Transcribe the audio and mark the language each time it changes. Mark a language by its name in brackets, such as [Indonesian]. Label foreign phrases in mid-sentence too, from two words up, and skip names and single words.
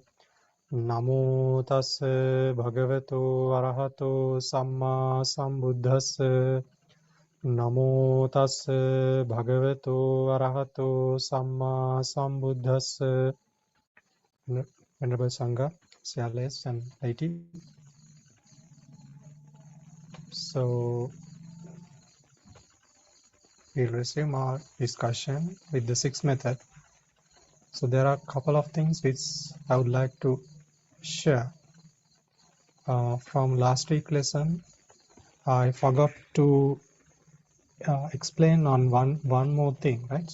[Pali] Namo tassa bhagavato arahato samma sambuddhassa. Namo tassa bhagavato arahato samma sambuddhassa. [English] Venerable Sangha, CLS and IT. So we'll resume our discussion with the sixth method. So there are a couple of things which I would like to share. From last week lesson, I forgot to explain on one more thing, right?